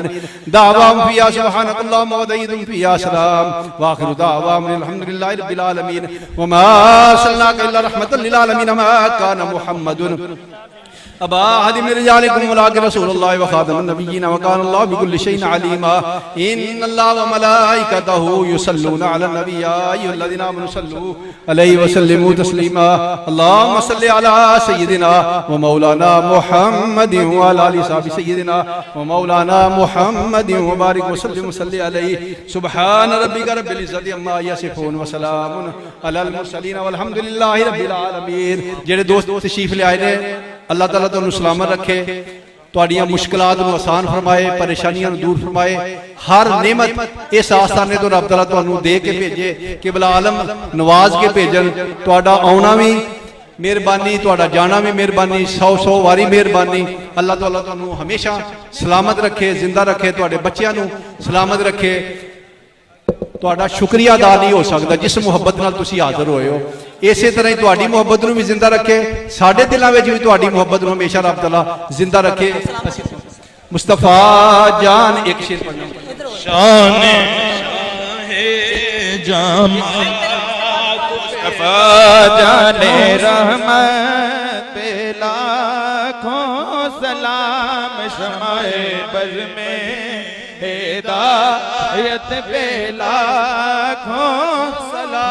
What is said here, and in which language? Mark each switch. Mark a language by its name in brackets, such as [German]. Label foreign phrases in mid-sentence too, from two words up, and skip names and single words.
[Arabic] دعواهم فيها سبحانك اللهم و دعيدهم فيها سلام وآخر دعواهم الحمد لله رب العالمين. وما أرسلناك إلا رحمة للعالمين ما كان محمد أبا أحد من رجالكم ولكن رسول الله وخاتم النبيين وكان الله بكل شيء عليما. إن الله وملائكته يصلون على النبي يا أيها الذين آمنوا صلوا عليه وسلموا تسليما. اللهم صل على سيدنا ومولانا محمد وعلى آل صحب سيدنا ومولانا محمد وبارك وسلم وصل عليه. سبحان ربك رب العزة عما يصفون وسلام على المرسلين والحمد لله رب العالمين. [Punjabi] جیہڑے دوست تشریف لے آئے نیں اللہ تعالیٰ تہانوں سلامت رکھے، تہاڈیاں مشکلات نوں آسان فرمائے، پریشانیاں نوں دور فرمائے. ہر نعمت اس آستانے توں رب تعالیٰ تہانوں دے کے بھیجے، قبلہ عالم نواز کے بھیجن. تہاڈا آؤنا بھی مہربانی، تہاڈا جانا بھی مہربانی، 100 واری مہربانی. اللہ تعالیٰ تہانوں ہمیشہ سلامت رکھے، زندہ رکھے، تہاڈے بچیاں نوں سلامت رکھے. تہاڈا شکریہ ادا نہیں ہو سکتا جس محبت نال تسیں حاضر ہوئے ہو. اسے طرح ہی تہاڈی محبت نوں بھی زندہ رکھے، ساڈے دلوں میں بھی تہاڈی محبت نوں ہمیشہ رب تعالیٰ زندہ رکھے. مصطفیٰ جان ایک شعر پڑھنا. [Urdu] شان جامہ مصطفیٰ جانِ رحمت پہ لاکھوں سلام شمعِ بزم میں ہدایت پہ لاکھوں سلام.